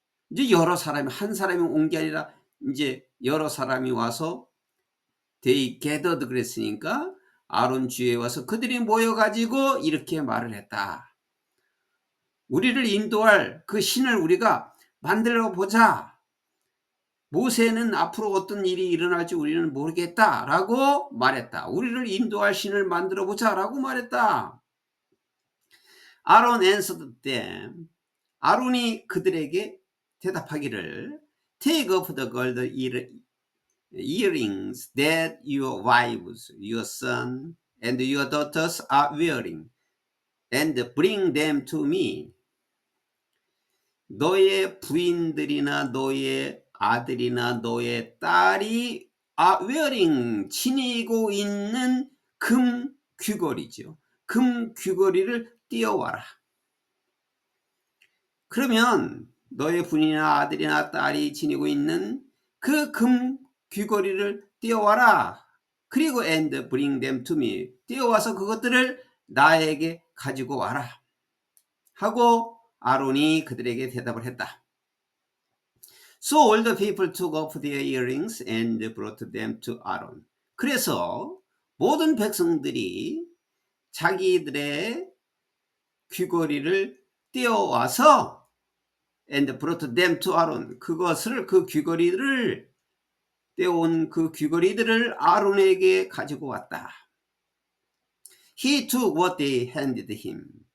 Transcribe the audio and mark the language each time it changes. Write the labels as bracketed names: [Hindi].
[Korean] 이제 여러 사람이, 한 사람이 온 게 아니라 이제 여러 사람이 와서 [English] they gathered [Korean] 그랬으니까 아론 주위에 와서 그들이 모여가지고 이렇게 말을 했다. 우리를 인도할 그 신을 우리가 만들어 보자. 모세는 앞으로 어떤 일이 일어날지 우리는 모르겠다 라고 말했다. 우리를 인도할 신을 만들어 보자 라고 말했다. [English] 아론 answered them. [Korean] 아론이 그들에게 대답하기를 [English] Take off the gold earrings that your wives, your son, and your daughters are wearing, and bring them to me. [Korean] 너의 부인들이나 너의 아들이나 너의 딸이 wearing, 지니고 있는 금 귀걸이죠. 금 귀걸이를 띄어와라. 그러면 너의 부인이나 아들이나 딸이 지니고 있는 그 금 귀걸이를 띄어와라. 그리고 [English] and bring them to me, [Korean] 띄어와서 그것들을 나에게 가지고 와라 하고 아론이 그들에게 대답을 했다. [English] So all the people took off their earrings and brought them to Aaron. [Korean] 그래서 모든 백성들이 자기들의 귀걸이를 띄어와서 [English] and brought them to Aaron, [Korean] 그 귀걸이를 떼어온 그 귀걸이들을 아론에게 가지고 왔다. [English] He took what they handed him.